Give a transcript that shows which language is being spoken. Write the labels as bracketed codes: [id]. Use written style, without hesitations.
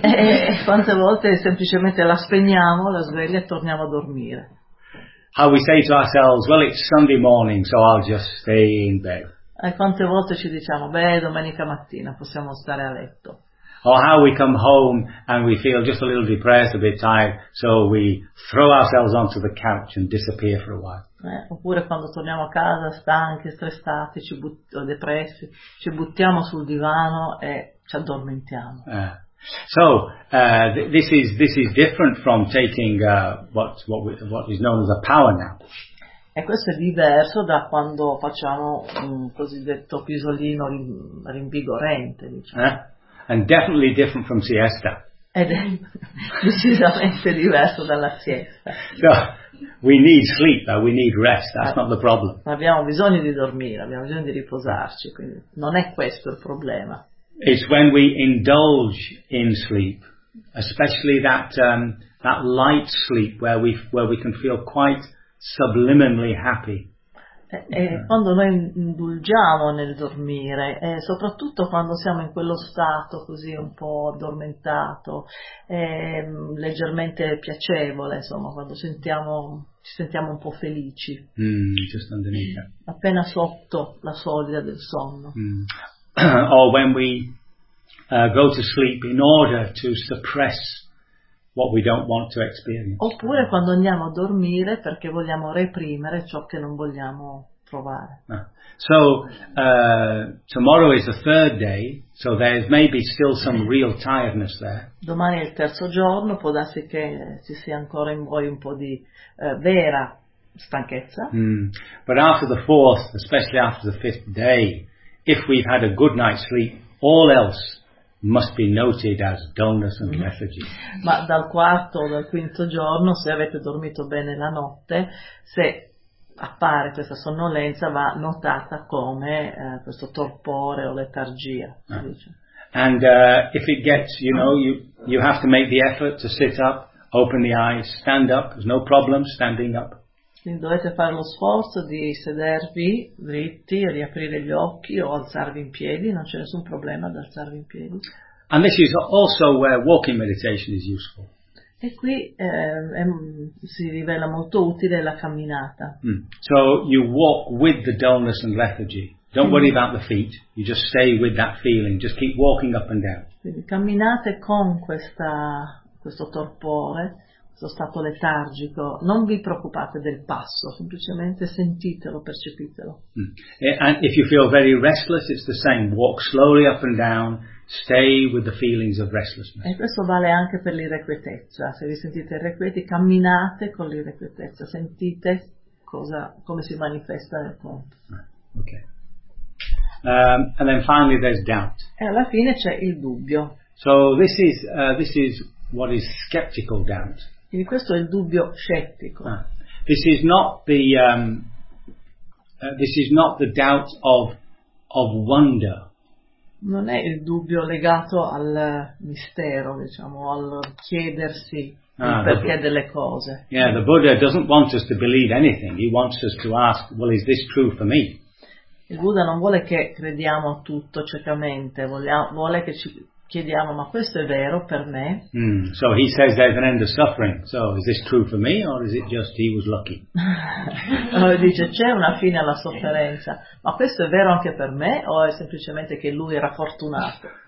[it] E quante volte semplicemente la spegniamo, la sveglia, e torniamo a dormire. [en] How we say to ourselves, well it's Sunday morning, so I'll just stay in bed. [it] E quante volte ci diciamo, beh, domenica mattina possiamo stare a letto. [en] Or how we come home and we feel just a little depressed, a bit tired, so we throw ourselves onto the couch and disappear for a while. [it] Oppure quando torniamo a casa stanchi, stressati, depressi, ci buttiamo sul divano e ci addormentiamo. [en] So this is different from taking what is known as a power nap. [it] E questo è diverso da quando facciamo un cosiddetto pisolino rinvigorente, diciamo. [en] And definitely different from siesta. [it] Ed è decisamente diverso dalla siesta. [en] So, we need sleep, we need rest, that's not the problem. [it] Abbiamo bisogno di dormire, abbiamo bisogno di riposarci, quindi non è questo il problema. [en] It's when we indulge in sleep, especially that light sleep where we can feel quite subliminally happy. [it] E quando noi indulgiamo nel dormire, soprattutto quando siamo in quello stato così un po' addormentato, leggermente piacevole, insomma, quando ci sentiamo un po' felici. [en] Just underneath. [it] Appena sotto la soglia del sonno. [en] Or when we go to sleep in order to suppress what we don't want to experience. [it] Oppure quando andiamo a dormire perché vogliamo reprimere ciò che non vogliamo provare. [en] Tomorrow is the third day, so there is maybe still some real tiredness there. [it] Domani è il terzo giorno, può darsi che ci sia ancora in voi un po' di vera stanchezza. [en] But after the fourth, especially after the fifth day, if we've had a good night's sleep, all else must be noted as dullness and lethargy. [it] Ma dal quarto o dal quinto giorno, se avete dormito bene la notte, se appare questa sonnolenza, va notata come questo torpore o letargia. [en] And if it gets, you know, you have to make the effort to sit up, open the eyes, stand up, there's no problem standing up. [it] Quindi dovete fare lo sforzo di sedervi dritti, riaprire gli occhi o alzarvi in piedi, non c'è nessun problema ad alzarvi in piedi. [en] And this is also where walking meditation is useful. [it] E qui si rivela molto utile la camminata. [en] So you walk with the dullness and lethargy. Don't worry about the feet, you just stay with that feeling, just keep walking up and down. [it] Quindi camminate con questo torpore, questo stato letargico, non vi preoccupate del passo, semplicemente sentitelo, percepitelo. [en] And if you feel very restless, it's the same. Walk slowly up and down, stay with the feelings of restlessness. [it] E questo vale anche per l'irrequietezza. Se vi sentite irrequieti, camminate con l'irrequietezza. Sentite cosa, come si manifesta nel corpo. [en] Okay. And then finally, there's doubt. [it] E alla fine c'è il dubbio. [en] So this is what is skeptical doubt. [it] Quindi questo è il dubbio scettico. [en] This is not the doubt of wonder. [it] Non è il dubbio legato al mistero, diciamo, al chiedersi perché delle cose. [en] Yeah, the Buddha doesn't want us to believe anything. He wants us to ask, well, is this true for me? [it] Il Buddha non vuole che crediamo a tutto ciecamente, vuole che ci chiediamo, ma questo è vero per me? [en] So he says there's an end of suffering. So is this true for me or is it just he was lucky? [it] Dice c'è una fine alla sofferenza, ma questo è vero anche per me o è semplicemente che lui era fortunato?